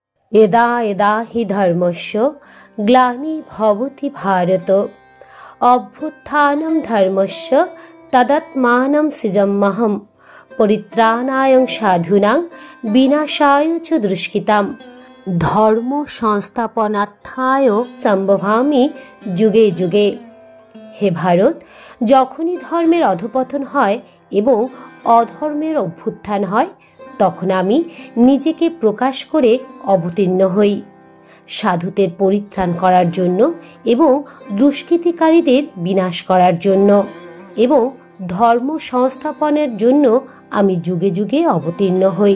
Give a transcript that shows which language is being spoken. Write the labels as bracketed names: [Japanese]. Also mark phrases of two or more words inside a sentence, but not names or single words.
[Sanskrit] यदा यदा हि धर्मस्य ग्लानिर्भवति भारत अभ्युत्थानं धर्मस्य तदात्मानं सृजाम्यहं परित्राणाय साधूनां विनाशाय च दुष्कृताम् धर्म संस्थापनार्थाय सम्भवामि যুগে যুগে। [Bangla] হে ভারত, যখনই ধর্মের অধঃপতন হয় এবং অধর্মের অভ্যুত্থান হয় তখন আমি নিজেকে প্রকাশ করে অবতীর্ণ হই সাধুদের পরিত্রাণ করার জন্য এবং দুষ্কৃতিকারীদের বিনাশ করার জন্য এবং ধর্ম সংস্থাপনের জন্য আমি যুগে যুগে অবতীর্ণ হই।